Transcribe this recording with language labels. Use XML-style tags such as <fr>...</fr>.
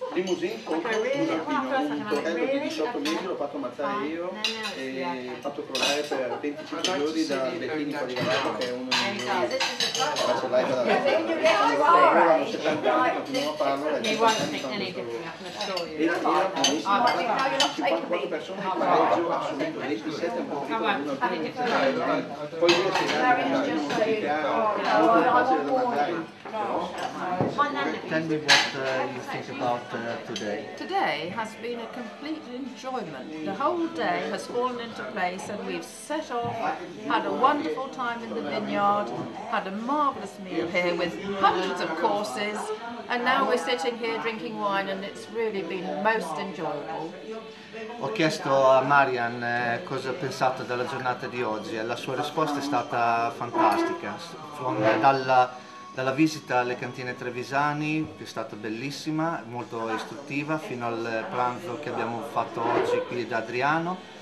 <it>Limousine contro un alpino, un torello di 18 mesi l'ho fatto ammazzare io e fatto crollare per 25 giorni da Bettini Quagliarello, che è uno dei migliori macellai della terra. Hanno 70 anni, continuano a farlo e era buonissimo. 54 persone in pareggio assoluto, 27 un po' più di uno alpino. Poi lui si è molto facile da mangiare.</it> <en>Tell me what you think about today. Today has been a complete enjoyment. The whole day has fallen into place and we've set off, had a wonderful time in the vineyard, had a marvellous meal here with hundreds of courses, and now we're sitting here drinking wine and it's really been most enjoyable.</en> <it>Ho chiesto a Marian cosa ha pensato della giornata di oggi e la sua risposta è stata fantastica. Dalla visita alle cantine Trevisani, che è stata bellissima, molto istruttiva, fino al pranzo che abbiamo fatto oggi qui da Adriano.</it>